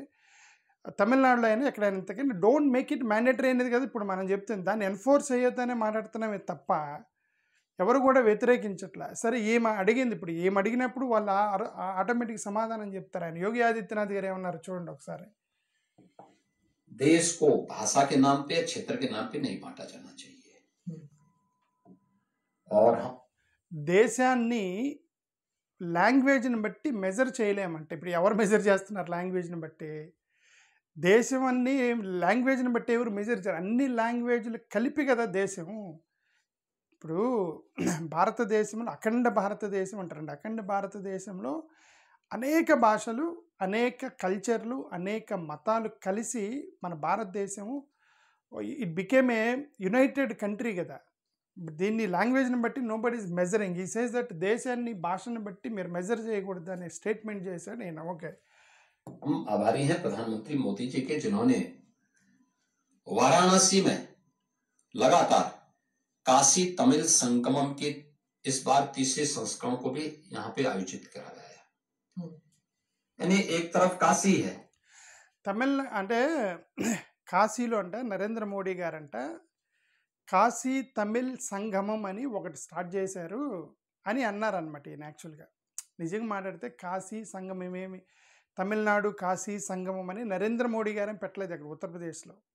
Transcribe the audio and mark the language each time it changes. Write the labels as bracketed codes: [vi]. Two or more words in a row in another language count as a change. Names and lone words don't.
[te] తమిళనాడులో అయినా ఎక్కడైనా ఇంతకంటే [en] don't make it mandatory [te] అనేది కదా ఇప్పుడు మనం చెప్తుంది. దాన్ని ఎన్ఫోర్స్ అయ్యేదనే మాట్లాడుతున్నామే తప్ప ఎవరు కూడా వ్యతిరేకించట్లా. సరే, ఏమి అడిగింది, ఇప్పుడు ఏమి అడిగినప్పుడు వాళ్ళు ఆటోమేటిక్ సమాధానం చెప్తారు. ఆయన యోగి ఆదిత్యనాథ్ గారు ఏమన్నారు చూడండి ఒకసారి. [hi] देश को भाषा के नाम पे, क्षेत्र के नाम पे नहीं बांटा जाना चाहिए। और [te] దేశాన్ని లాంగ్వేజ్ని బట్టి మెజర్ చేయలేమంటే ఇప్పుడు ఎవరు మెజర్ చేస్తున్నారు లాంగ్వేజ్ని బట్టి? దేశం అన్ని లాంగ్వేజ్ని బట్టి ఎవరు మెజర్ చేయరు. అన్ని లాంగ్వేజ్లు కలిపి కదా దేశం. ఇప్పుడు భారతదేశంలో అఖండ భారతదేశం అంటారండి. అఖండ భారతదేశంలో అనేక భాషలు, అనేక కల్చర్లు, అనేక మతాలు కలిసి మన భారతదేశము [en] it became a united country [te] కదా. దీన్ని లాంగ్వేజ్ని బట్టి [en] nobody is measuring. he says that [te] దేశాన్ని భాషను బట్టి మీరు మెజర్ చేయకూడదు అనే స్టేట్మెంట్ చేశాడు నేను. ఓకే, [hi] हम आभारी हैं प्रधानमंत्री मोदी जी के, जिन्होंने वाराणसी में लगातार काशी तमिल संगमम के इस बार 30वें संस्करण को भी यहाँ पे आयोजित करा गया है। यानी एक तरफ काशी है, [te] తమిళ అంటే కాశీలో అంటే నరేంద్ర మోడీ గారంట కాశీ తమిళ్ సంగమం అని ఒకటి స్టార్ట్ చేశారు అని అన్నారనమాట. ఈయన యాక్చువల్గా నిజంగా మాట్లాడితే కాశీ సంగమం ఏమి తమిళనాడు కాశీ సంగమం అని నరేంద్ర మోడీ గారేం పెట్టలేదు అక్కడ ఉత్తరప్రదేశ్లో.